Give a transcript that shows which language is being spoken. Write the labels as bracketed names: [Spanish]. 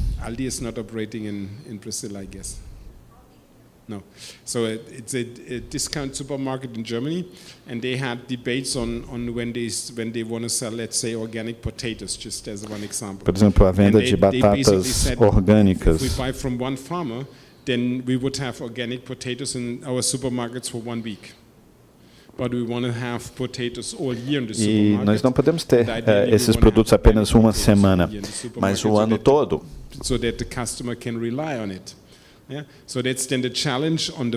[English] Aldi is not operating in Brazil, I guess. No. So it's a discount supermarket in Germany, and they had debates on when they want to sell, let's say, organic potatoes, just as one example. [Portuguese] Por exemplo, a venda de batatas orgânicas. [English] If we buy from one farmer, then we would have organic potatoes in our supermarkets for 1 week. But we want to have potatoes all year in the supermarket. [Portuguese] E nós não podemos ter esses produtos apenas uma semana, mas o ano todo. [English] So that the customer can rely on it. Yeah? So that's then the challenge on the